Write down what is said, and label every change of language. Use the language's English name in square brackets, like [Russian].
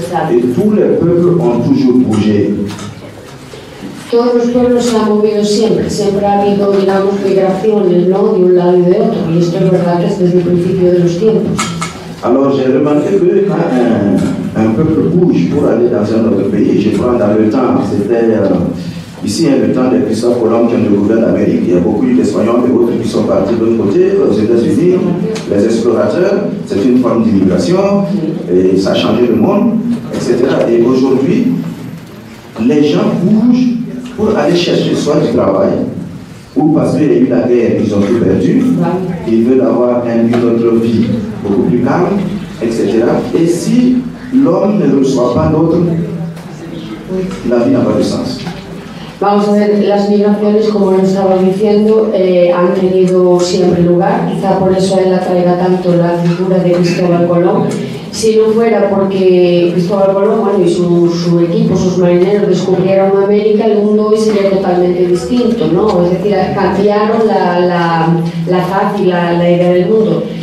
[French] Et tous les peuples ont toujours bougé. [Spanish] Todos los pueblos se han movido siempre, siempre ha habido, digamos, migraciones, ¿no?, de un lado y de otro, y esto es verdad que es desde el principio de los tiempos. [French] Alors j'ai remarqué que quand un peuple bouge pour aller dans un autre pays, je prends dans le temps, c'était ici le temps de Christophe Colomb qui a découvert l'Amérique, il y a beaucoup d'Espagnols et d'autres qui sont partis de l'autre côté, aux États-Unis, les explorateurs, c'est une forme d'immigration, et ça a changé le monde, etc. Et aujourd'hui, les gens bougent pour aller chercher soit du travail, ou parce qu'il y a eu la guerre, ils ont tout perdu, ils veulent avoir une autre vie beaucoup plus calme, etc. Et si l'homme ne reçoit pas l'autre, la vie n'a pas de sens. [Spanish] Vamos a ver, las migraciones, como lo estaba diciendo, han tenido siempre lugar, quizá por eso él atraiga tanto la figura de Cristóbal Colón. Si no fuera porque Cristóbal Colón, bueno, y su equipo, sus marineros descubrieron América, el mundo hoy sería totalmente distinto, ¿no? Es decir, cambiaron la faz y la idea del mundo.